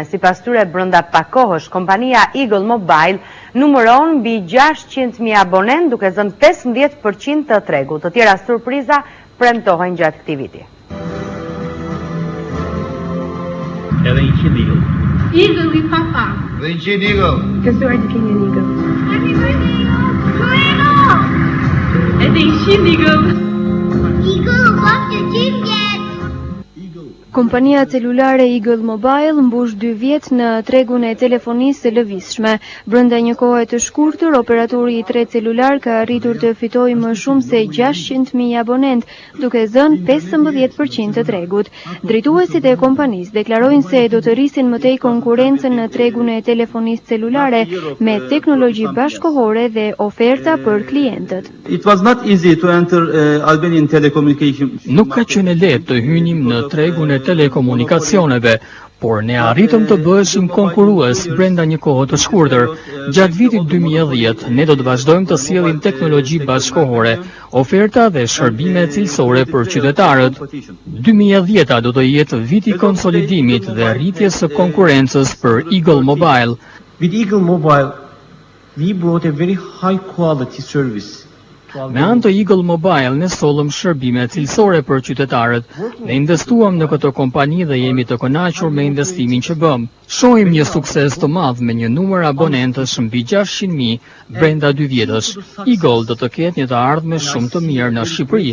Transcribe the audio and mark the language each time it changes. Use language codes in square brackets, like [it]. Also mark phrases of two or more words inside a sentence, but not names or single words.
[sq] Sipas tyre, brenda pak kohësh, kompania Eagle Mobile numëron mbi 600.000 abonent, duke zënë 15% të tregut. Të tjera surpriza premtohen gjatë këtij viti. Edhe 100 Eagle. Eagle i papa. Dhe 100 Eagle. Gëzuar të keni një Eagle. [en] Happy birthday, Eagle! [sq] Edhe 100 Eagle. [en] Eagle, what did you get? [sq] Kompania celulare Eagle Mobile mbush 2 vjet në tregun e telefonisë së lëvizshme. Brenda një kohe të shkurtër, operatori i tre celular ka arritur të fitojë më shumë se 600.000 abonent, duke zënë 15% të tregut. Drejtuesit e kompanisë deklarojnë se do të rrisin më tej konkurrencën në tregun e telefonisë celulare me teknologji bashkëkohore dhe oferta për klientët. [en] It was not easy to enter Albanian telecommunication. [sq] Nuk ka qenë lehtë të hynim në tregun e telekomunikacioneve, por ne arritëm të bëheshim konkurrues brenda një kohe të shkurtër. Gjatë vitit 2010, ne do të vazhdojmë të sjellim teknologji bashkëkohore, oferta dhe shërbime cilësore për qytetarët. 2010 do të jetë viti i konsolidimit dhe rritjes së konkurrencës për Eagle Mobile. [en] With Eagle Mobile, we brought a very high quality service. [sq] Me anë të Eagle Mobile ne sollëm shërbime cilësore për qytetarët. Ne investuam në këtë kompani dhe jemi të kënaqur me investimin që bëm. Shohim një sukses të madh me një numër abonentësh mbi 600.000 brenda 2 vjetësh. Eagle do të ketë një të ardhme shumë të mirë në Shqipëri.